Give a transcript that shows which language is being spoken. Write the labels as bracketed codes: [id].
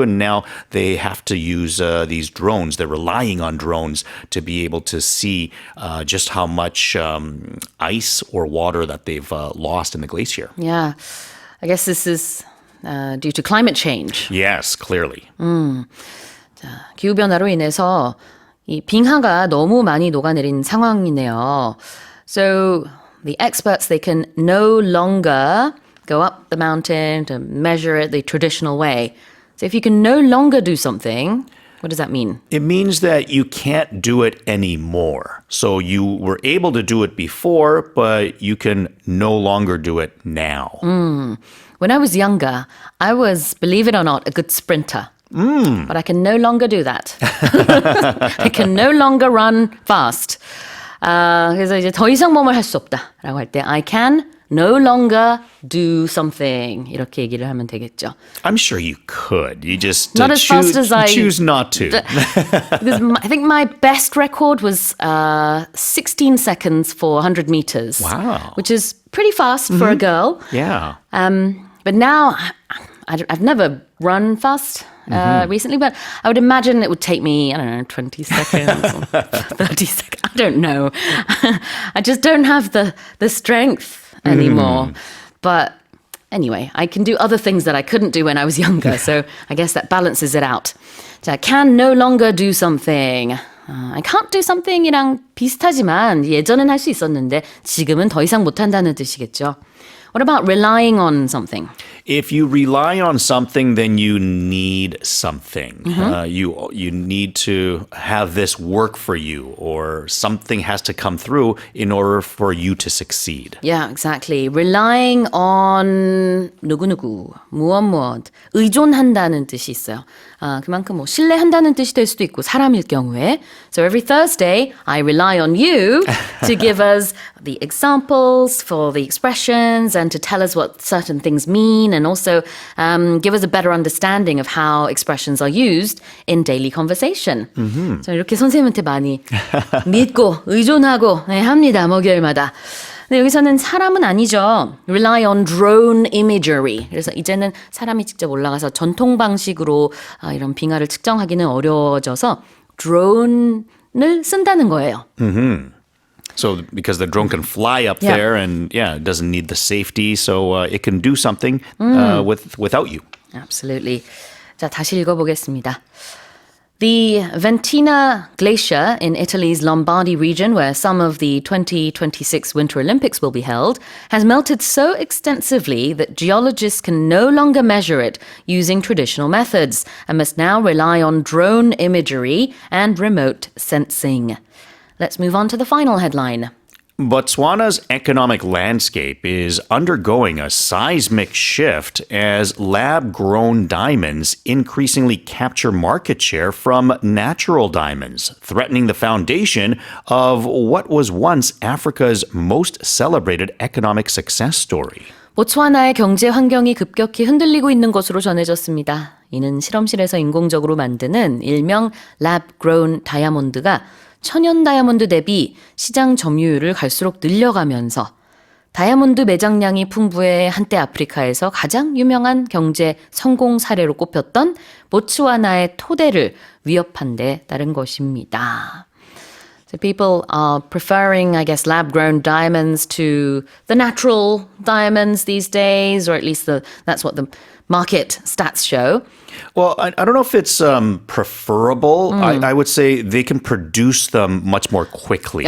[en] And now they have to use these drones. They're relying on drones to be able to see just how much ice or water that they've lost in the glacier. Yeah, I guess this is due to climate change. Yes, clearly. [ko] 기후변화로 인해서 이 빙하가 너무 많이 녹아내린 상황이네요. [en] So the experts, they can no longer go up the mountain to measure it the traditional way. So if you can no longer do something, what does that mean? It means that you can't do it anymore. So you were able to do it before, but you can no longer do it now. When I was younger, I was, believe it or not, a good sprinter. But I can no longer do that. I can no longer run fast. [ko] 그래서 이제 더 이상 뭐뭐 할 수 없다라고 할 때 [en] I can no longer do something [ko] 이렇게 얘기를 하면 되겠죠. [en] I'm sure you could. You just Not as choose, fast as I choose not to. I think my best record was 16 seconds for 100 meters. Wow. Which is pretty fast for a girl. Yeah. But now, I've never run fast recently, but I would imagine it would take me, I don't know, 20 seconds or 30 seconds. I don't know. I just don't have the strength anymore. But anyway, I can do other things that I couldn't do when I was younger. So I guess that balances it out. [ko] 자, [en] can no longer do something. I can't do something이랑 [ko] 비슷하지만 예전엔 할 수 있었는데 지금은 더 이상 못한다는 뜻이겠죠. [en] What about relying on something? If you rely on something, then you need something. You need to have this work for you, or something has to come through in order for you to succeed. Yeah, exactly. Relying on [ko] 누구누구, 무엇, 의존한다는 뜻이 있어요. 그만큼 뭐 신뢰한다는 뜻이 될 수도 있고 사람일 경우에. [en] So every Thursday, I rely on you to give us the examples for the expressions and to tell us what certain things mean and also give us a better understanding of how expressions are used in daily conversation. [ko] 저 이렇게 선생님한테 많이 믿고 의존하고 합니다. 목요일마다. 근데 여기서는 사람은 아니죠. [en] Rely on drone imagery. [ko] 그래서 이제는 사람이 직접 올라가서 전통 방식으로 이런 빙하를 측정하기는 어려워져서 드론을 쓴다는 거예요. [en] So because the drone can fly up there and it doesn't need the safety, so it can do something without you. Absolutely. [ko] 자, 다시 읽어보겠습니다. [en] The Ventina Glacier in Italy's Lombardy region, where some of the 2026 Winter Olympics will be held, has melted so extensively that geologists can no longer measure it using traditional methods and must now rely on drone imagery and remote sensing. Let's move on to the final headline. Botswana's economic landscape is undergoing a seismic shift as lab-grown diamonds increasingly capture market share from natural diamonds, threatening the foundation of what was once Africa's most celebrated economic success story. [ko] 보츠와나의 경제 환경이 급격히 흔들리고 있는 것으로 전해졌습니다. 이는 실험실에서 인공적으로 만드는 일명 lab-grown 다이아몬드가 천연 다이아몬드 대비 시장 점유율을 갈수록 늘려가면서 다이아몬드 매장량이 풍부해 한때 아프리카에서 가장 유명한 경제 성공 사례로 꼽혔던 보츠와나의 토대를 위협한 데 따른 것입니다. [en] So people are preferring, I guess, lab-grown diamonds to the natural diamonds these days, or at least that's what the market stats show. Well, I don't know if it's preferable. I would say they can produce them much more quickly.